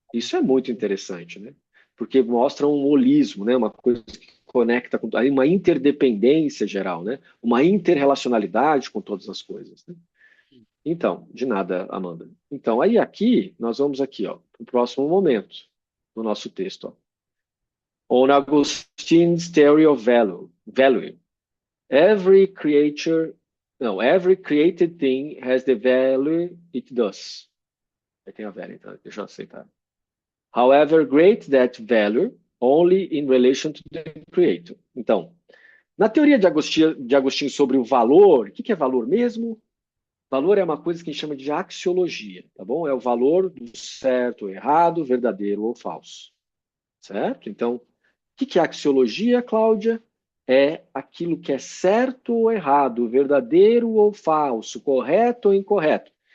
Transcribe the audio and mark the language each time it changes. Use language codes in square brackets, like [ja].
[pt] Isso é muito interessante, né? Porque mostra um holismo, né? Uma coisa que conecta com aí uma interdependência geral, né? Uma interrelacionalidade com todas as coisas. Né? Então, de nada, Amanda. Então, aí aqui, nós vamos aqui, ó, para o próximo momento do nosso texto, ó. [en] On Augustine's theory of value. Every creature, no, every created thing has the value it does. [pt] Aí tem [en] a value, [pt] então, deixa eu aceitar. [en] However, great that value only in relation to the creator. [pt] Então, na teoria de Agostinho sobre o valor, o que é valor mesmo? Valor é uma coisa que a gente chama de axiologia, tá bom? É o valor do certo, errado, verdadeiro ou falso, certo? Então, o que é axiologia, Cláudia? É aquilo que é certo ou errado, verdadeiro ou falso, correto ou incorreto.